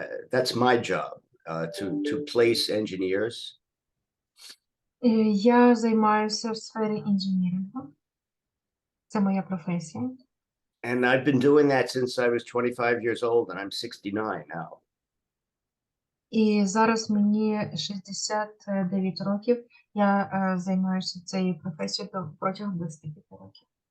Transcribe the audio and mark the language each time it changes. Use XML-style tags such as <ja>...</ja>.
<en>That's my job, to place engineers.</en> <uk>Я займаюся в сфері інженерінгу. Це моя професія.</uk> <en>And I've been doing that since I was 25 years old, and I'm 69 now.</en> <uk>І зараз мені 69 років. Я займаюся цією професією протягом 25 років.</uk>